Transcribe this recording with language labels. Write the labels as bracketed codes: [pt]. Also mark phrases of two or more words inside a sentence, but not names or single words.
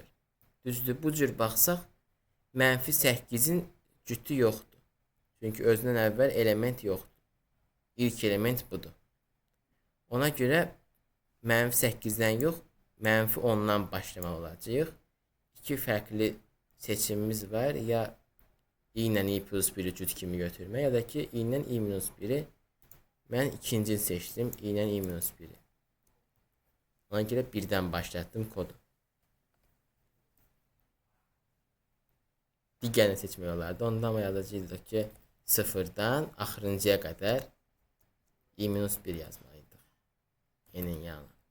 [az] Düzdür, bu cür baxsaq, mənfi 8-in cütü yoxdur. Çünki özündən əvvəl element yoxdur. İlk element budur. Ona görə mənfi 8-dən yox, mənfi 10-dan başlamaq olacaq. İki fərqli seçimimiz var. Ya i ilə i plus 1-i cüt kimi götürmək, ya da ki, i ilə i minus 1-i mən ikincini seçdim. I ilə i minus 1-i. Ona görə birdən başlatdım kodu. Digərini seçmək olardı. Ondan ama yazacaqdıq ki, 0-dan axırıncıya qədər i minus 1 yazmalıydıq. N'in yanına.